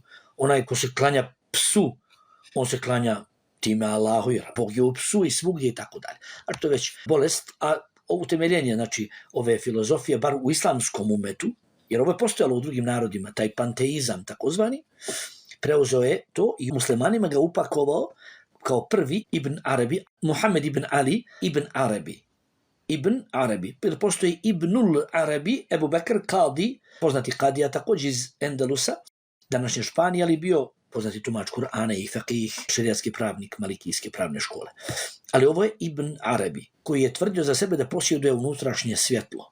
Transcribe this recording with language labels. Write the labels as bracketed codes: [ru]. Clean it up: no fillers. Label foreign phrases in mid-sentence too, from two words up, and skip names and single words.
[bs] Onaj ko se klanja psu, on se klanja time Allahu, jer Bog je u psu i svugdje i tako dalje. A to je već bolest, a utemeljenje, znači, ove filozofije, bar u islamskom umetu, jer ovo je postojalo u drugim narodima, taj panteizam takozvani, preuzeo je to i muslimanima ga upakovao kao prvi Ibn Arabi, Muhammed ibn Ali ibn Arabi. Ibn Arabi. Postoji Ibnul Arabi, Ebu Bekr Kadi, poznati Kadija također iz Endelusa, današnje Španije, ali bio poznati tumač Kur'ana i faqih, šerijatski pravnik malikijske pravne škole. Ali ovo je Ibn Arabi, koji je tvrdio za sebe da posjeduje unutrašnje svjetlo.